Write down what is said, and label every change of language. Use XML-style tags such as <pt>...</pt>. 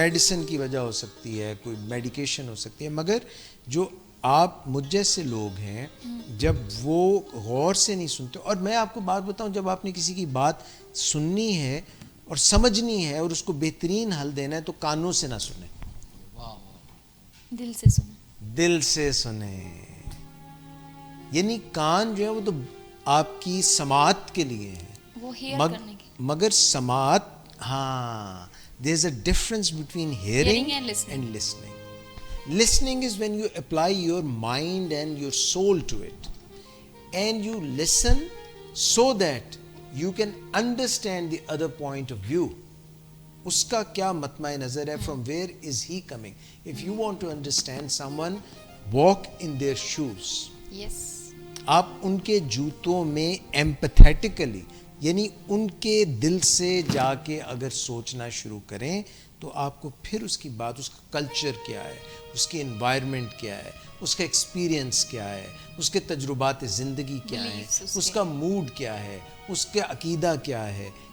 <ur>Medicine کی وجہ ہو سکتی ہے, کوئی میڈیکیشن ہو سکتی ہے. مگر جو آپ مجھ جیسے لوگ ہیں, جب وہ غور سے نہیں سنتے, اور میں آپ کو بات بتاؤں, جب آپ نے کسی کی بات سننی ہے اور سمجھنی ہے اور اس کو بہترین حل دینا ہے تو کانوں سے نہ سنیں, دل سے سنیں, دل سے سنیں. یعنی کان جو ہے وہ تو آپ کی سماعت کے لیے ہے, وہ ہیئر کرنے کی, مگر سماعت, ہاں,</ur> <en>there is a difference between hearing and listening. Listening is when you apply your mind and your soul to it, and you listen so that you can understand the other point of view.</en> <ur>Uska kya matma nazar hai,</ur> <en>from where is he coming? If you want to understand someone, walk in their shoes. Yes.</en> <ur>آپ ان کے جوتوں میں ایمپتھیٹیکلی یعنی ان کے دل سے جا کے اگر سوچنا شروع کریں تو آپ کو پھر اس کی بات, اس کا کلچر کیا ہے, اس کی انوائرمنٹ کیا ہے, اس کا ایکسپیرینس کیا ہے, اس کے تجربات زندگی کیا ہیں, اس کا موڈ کیا ہے, اس کا عقیدہ کیا ہے,</ur>